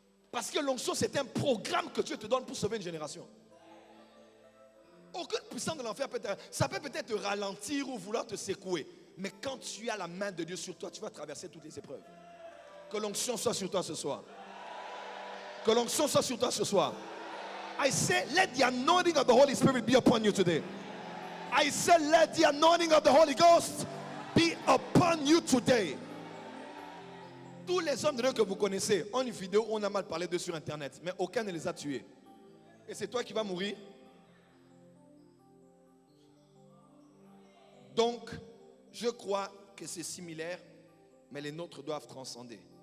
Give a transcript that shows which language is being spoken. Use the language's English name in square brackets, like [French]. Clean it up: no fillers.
[French] Parce que l'onction, c'est un programme que Dieu te donne pour sauver une génération. Aucune puissance de l'enfer ça peut peut-être te ralentir ou vouloir te secouer. Mais quand tu as la main de Dieu sur toi, tu vas traverser toutes les épreuves. Que l'onction soit sur toi ce soir. Que l'onction soit sur toi ce soir. [English] I say, let the anointing of the Holy Spirit be upon you today. I say, let the anointing of the Holy Ghost be upon you today. [French] Tous les hommes de Dieu que vous connaissez ont une vidéo où on a mal parlé d'eux sur internet, mais aucun ne les a tués. Et c'est toi qui vas mourir. Donc, je crois que c'est similaire, mais les nôtres doivent transcender.